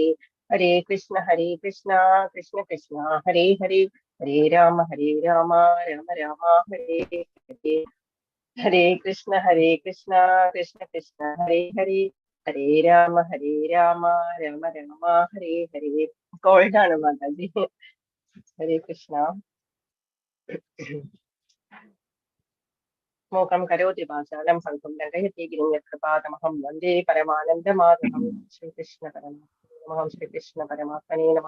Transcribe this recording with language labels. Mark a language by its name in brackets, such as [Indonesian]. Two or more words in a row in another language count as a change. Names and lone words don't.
[Sanskrit] ഹരേ കൃഷ്ണ കൃഷ്ണ കൃഷ്ണ ഹരേ ഹരേ. ഹരേ രാമ രാമ രാമ ഹരേ ഹരേ. ഹരേ കൃഷ്ണ കൃഷ്ണ കൃഷ്ണ ഹരേ ഹരേ. ഹരേ രാമ രാമ രാമ ഹരേ ഹരേ. [Malayalam] കോൾഡാണ് മാതാജി. [Sanskrit] ഹരേ കൃഷ്ണ. മൂകം കരോതി വാചാലം പങ്കും ലംഘയത്തെ ഗിരിം യത്കൃപാതമഹം വന്ദേ പരമാനന്ദമാധവം. ശ്രീകൃഷ്ണ പരമാത്മനേ നമഃ. ശ്രീകൃഷ്ണ പരമാത്മനേ നമഃ.